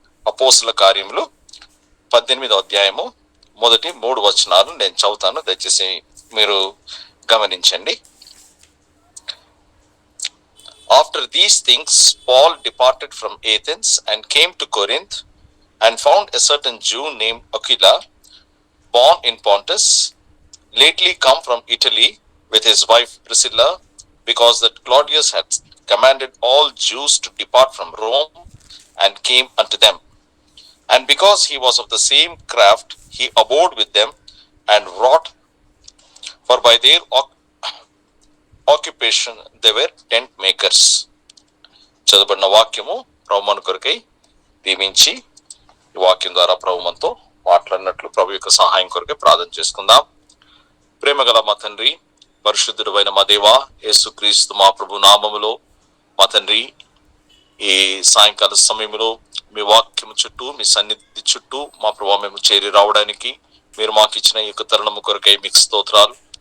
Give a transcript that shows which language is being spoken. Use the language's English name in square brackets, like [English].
[Telugu] అపోస్తలుల కార్యములు 18వ అధ్యాయము మొదటి 3 వచనాలు నేను చదువుతాను, దయచేసి మీరు గమనించండి. [English] After these things, Paul departed from Athens and came to Corinth, and found a certain Jew named Aquila, born in Pontus, lately come from Italy, with his wife Priscilla, because that Claudius had commanded all Jews to depart from Rome, and came unto them. And because he was of the same craft, he abode with them, and wrought, for by their occupation they were tent makers. [Telugu] చదువుబడిన వాక్యము ప్రభు మన కొరకై దీవించి ఈ వాక్యం ద్వారా ప్రభు మనతో మాట్లాడినట్లు ప్రభు యొక్క సహాయం కొరకై ప్రార్థన చేసుకుందాం. ప్రేమగల మా తండ్రి, పరిశుద్ధుడు అయిన మా దేవా, యేసుక్రీస్తు మా ప్రభు నామములో మా తండ్రి, ఈ సాయంకాల సమయంలో మీ వాక్యము చుట్టూ, మీ సన్నిధి చుట్టూ మా ప్రభు మేము చేరి రావడానికి మీరు మాకు ఇచ్చిన ఈ యొక్క తరుణము కొరకై మీకు స్తోత్రాలు.